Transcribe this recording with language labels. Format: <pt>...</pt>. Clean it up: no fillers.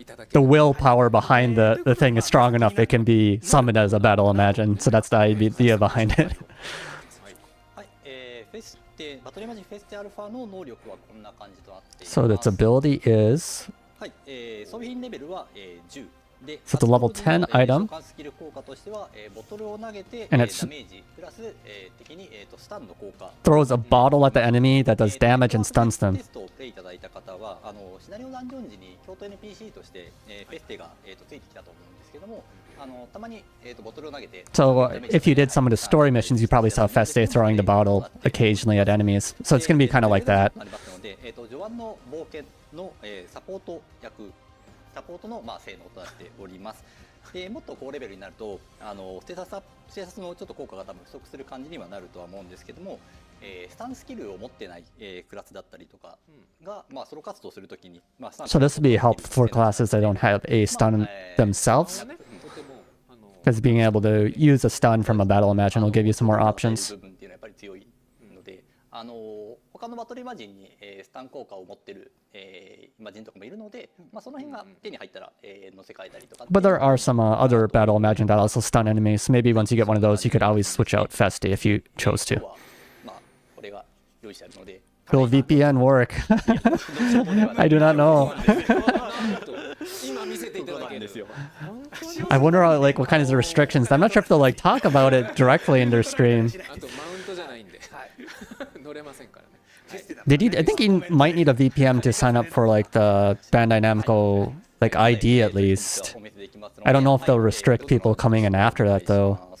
<en>the willpower behind the thing is strong enough, it can be summoned as a Battle Imagine. So that's the idea behind it.</en> <ja>はい、フェステバトルイマジンフェステアルファの能力はこんな感じとなっています。</ja> <en>So its ability is</en> <ja>はい、装備品レベルは、10。で、</ja> <en>So it's a level 10 item.</en> <ja>スキル効果としては、ボトルを投げて、</ja> <en>And</en> <ja>ダ</ja> <en>it's</en> <ja>メージプラス、敵に、スタンの効果</ja> <en>throws a bottle at the enemy that does damage and stuns them.</en> <ja>テストをプレイいただいた方はシナリオダンジョン時に京都 NPC として、フェステが、ついてきたと思うんですけども、たまに、ボトルを投げて</ja> <en>So if you did some of the story missions, you probably saw Feste throwing the bottle occasionally at enemies. So it's going to be kind of like that.</en> <ja>なりますので、序盤の冒険の、サポートの、性能となっております。でもっと高レベルになるとステータスのちょっと効果が多分不足する感じにはなるとは思うんですけども、スタンスキルを持ってない、クラスだったりとかが、ソロ活動するときに、</ja> <en>So this would be helpful for classes that don't have a stun themselves, because being able to use a stun from a Battle Imagine will give you some more options.</en> <ja>部分っていうのはやっぱり強いので、他のバトルイマジンに、スタン効果を持ってる、イマジンとかもいるので、その辺が手に入ったら、乗せ替えたりとか。</ja> <en>But there are some other Battle Imagine that also stun enemies. Maybe once you get one of those, you could always switch out Feste if you chose to.</en> <ja>これが用意してあるので。</ja> <en>Will VPN work? I do not know.</en> <ja>今見せていただけるんですよ。</ja> <en>I wonder like what kinds of restrictions. I'm not sure if they'll like talk about it directly in their stream.</en> <ja>あとマウントじゃないんで乗れませんからね。</ja> <en>I think you might need a VPN to sign up for like the Bandai Namco like ID at least. I don't know if they'll restrict people coming in after that though.</en>